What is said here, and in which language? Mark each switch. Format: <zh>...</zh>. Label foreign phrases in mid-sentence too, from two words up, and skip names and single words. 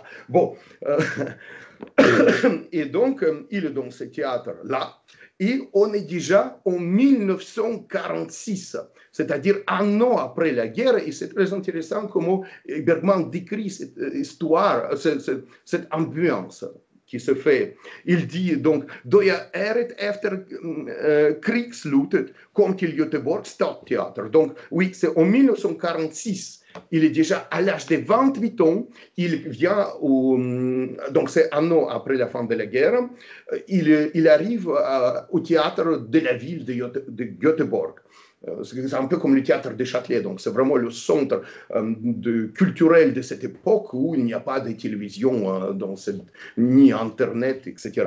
<fr>Bon, et donc, il est dans ce théâtre-là, et on est déjà en 1946, c'est-à-dire un an après la guerre, et c'est très intéressant comment Bergman décrit cette histoire, cette ambiance qui se fait. Il dit donc,</fr> <sv>då jag efter krigsslutet kom till Göteborgs stadsteater.</sv> <fr>Donc, oui, c'est en 1946. Il est déjà à l'âge de 28 ans. Il vient donc c'est un an après la fin de la guerre. Il arrive au théâtre de la ville de Göteborg. C'est un peu comme le théâtre de Châtelet, donc c'est vraiment le centre culturel de cette époque où il n'y a pas de télévision, ni Internet, etc.</fr>